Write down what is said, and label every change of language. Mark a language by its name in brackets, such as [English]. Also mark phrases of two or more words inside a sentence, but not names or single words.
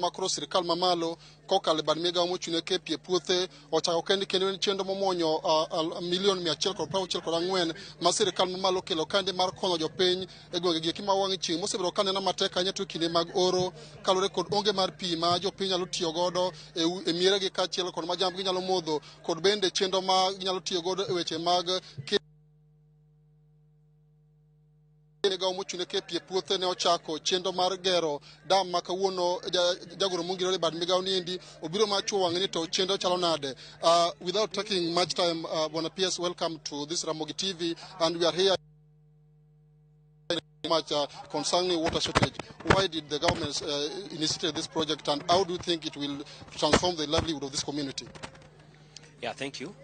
[Luo (Kenya and Tanzania)] ma koro sirikal mamalo kokalo bad migao mochung'ne ke pi e puothe ochako kendo en chenro momonyo milion 164 ma sirikal mamalo kelo kande mar konyo jopiny e gwenge gi ma wang' chieng' mosebedo ka neno matek ahinya to kinde mag oro kaluwore kod onge mar pi ma jopiny nyalo tiyo godo e miere gi kaachiel kod ma jambgi nyalo modho, kod bende chenro ma ginyalo tiyo godo e weche mag migao mochung'ne ke pi e puothe ne ochako chenro mar gero dam ma kawuono jagoro mongirore bad migao niendi obiro machuo wang'e ni to chenro chalo nade. [English] Without taking much time, Bwana PS, welcome to this Ramogi TV, and we are here much concerning water shortage. Why did the government initiate this project, and how do you think it will transform the livelihood of this community? Yeah, thank you.